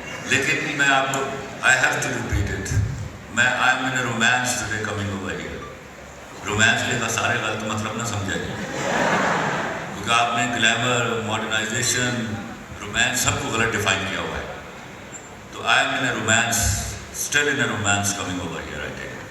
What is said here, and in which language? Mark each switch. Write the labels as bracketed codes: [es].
[ur] لیکن میں آپ کو [en] I have to repeat it. I am in a romance today coming over here. [ur] Romance کے سارے غلط مطلب نہ سمجھا جائے, کیونکہ آپ نے گلیمر, ماڈرنائزیشن, رومانس سب کو غلط ڈیفائن کیا ہوا ہے. [en] تو I am in a romance, still in a romance coming over here, I think.